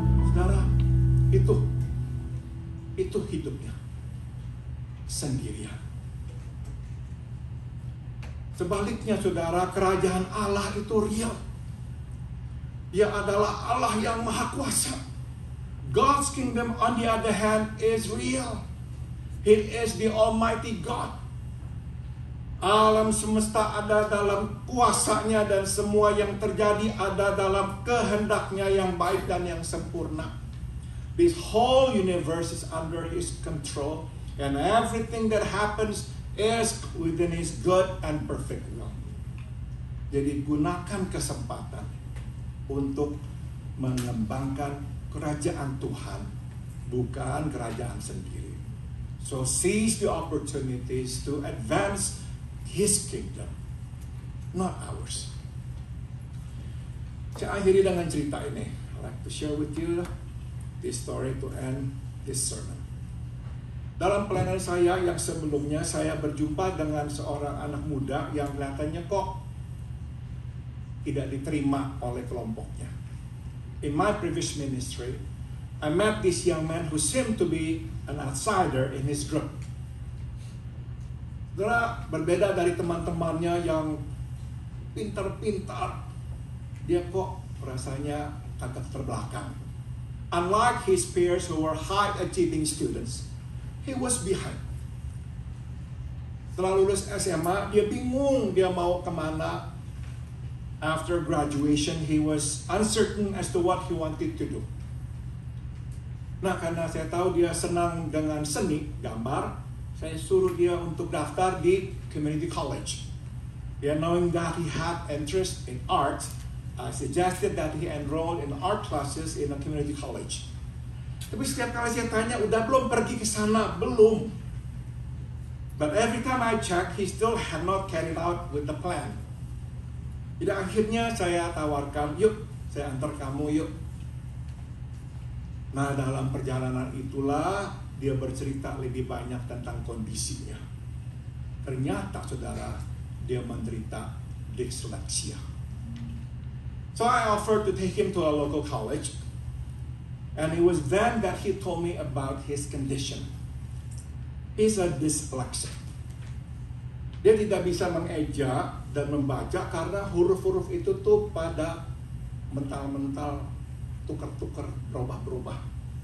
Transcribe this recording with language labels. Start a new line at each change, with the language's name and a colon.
Indonesian: Saudara, itu hidupnya sendirian. Sebaliknya saudara, kerajaan Allah itu real. Dia adalah Allah yang maha kuasa.
English: God's kingdom on the other hand is real. He is the Almighty God.
Indonesian: Alam semesta ada dalam kuasanya dan semua yang terjadi ada dalam kehendaknya yang baik dan yang sempurna.
English: This whole universe is under His control, and everything that happens is within His good and perfect will.
Indonesian: Jadi gunakan kesempatan untuk mengembangkan kerajaan Tuhan, bukan kerajaan sendiri.
English: So seize the opportunities to advance His kingdom, not ours.
Indonesian: Saya akhiri dengan cerita ini.
English: I'd like to share with you this story to end this sermon.
Indonesian: Dalam pelayanan saya yang sebelumnya, saya berjumpa dengan seorang anak muda yang kelihatannya kok tidak diterima oleh kelompoknya.
English: In my previous ministry, I met this young man who seemed to be an outsider in his group.
Indonesian: Saudara, berbeda dari teman-temannya yang pintar-pintar, dia kok rasanya agak terbelakang.
English: Unlike his peers who were high-achieving students, he was behind.
Indonesian: Setelah lulus SMA, dia bingung dia mau kemana.
English: After graduation, he was uncertain as to what he wanted to do.
Indonesian: Nah, karena saya tahu dia senang dengan seni, gambar, saya suruh dia untuk daftar di community college.
English: Dia knowing that he had interest in art, I suggested that he enroll in art classes in a community college.
Indonesian: Tapi setiap kali saya tanya, udah belum pergi ke sana? Belum.
English: But every time I check, he still had not carried out with the plan.
Indonesian: Jadi akhirnya saya tawarkan, yuk, saya antar kamu, yuk. Nah, dalam perjalanan itulah dia bercerita lebih banyak tentang kondisinya. Ternyata, saudara, dia menderita dyslexia.
English: So I offered to take him to a local college, and it was then that he told me about his condition. He's a dyslexic.
Indonesian: Dia tidak bisa mengeja dan membaca karena huruf-huruf itu tuh pada mental-mental, tukar-tukar, berubah-berubah.